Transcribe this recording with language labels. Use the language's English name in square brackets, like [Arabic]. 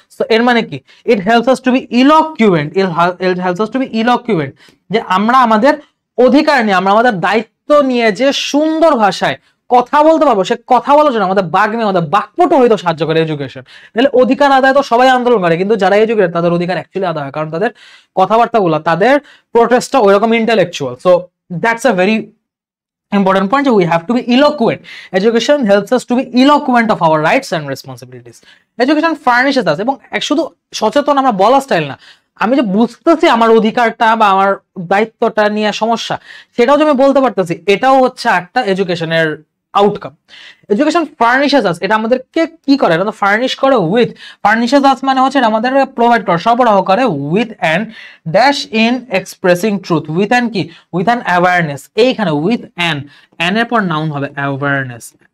[Bangla] So এর মানে কি, [English] it helps us to be eloquent, [Bangla] it helps us to B eloquent, যে আমরা আমাদের অধিকার নিয়ে, আমরা আমাদের দায়িত্ব নিয়ে যে সুন্দর ভাষায় কথা বলতে পারবো, সে কথা বলার জন্য আমাদের বাগ্মী, আমাদের বাকপটু হইতে সাহায্য করে এডুকেশন। তাহলে অধিকার আদায় তো সবাই আন্দোলন করে, কিন্তু যারা এডুকেটেড তাদের অধিকার অ্যাকচুয়ালি আদায় হয়, কারণ তাদের কথাবার্তাগুলো, তাদের প্রোটেস্টটা ওইরকম intellectual. [English] So that's a very important point, we have to be eloquent. Education helps us to be eloquent of our rights and responsibilities. Education furnishes us, [Bangla] এবং শুধু সচেতন আমরা বলা স্টাইল না, আমি যে বুঝতেছি আমার অধিকারটা বা আমার দায়িত্বটা নিয়ে সমস্যা, সেটাও যে আমি বলতে পারতেছি, এটাও হচ্ছে একটা এডুকেশনের আউটকাম। এডুকেশন ফার্নিশেস আস, এটা আমাদেরকে কি করে, এটা তো ফার্নিশ করে উইথ, ফার্নিশেস আস মানে হচ্ছে এটা আমাদের প্রোভাইড করে, সরবরাহ করে with an dash in expressing truth, with an কি, উইথ অ্যান অ্যাওয়ারনেস, এইখানে উইথ অ্যান, অ্যান এর পর নাউন হবে অ্যাওয়ারনেস,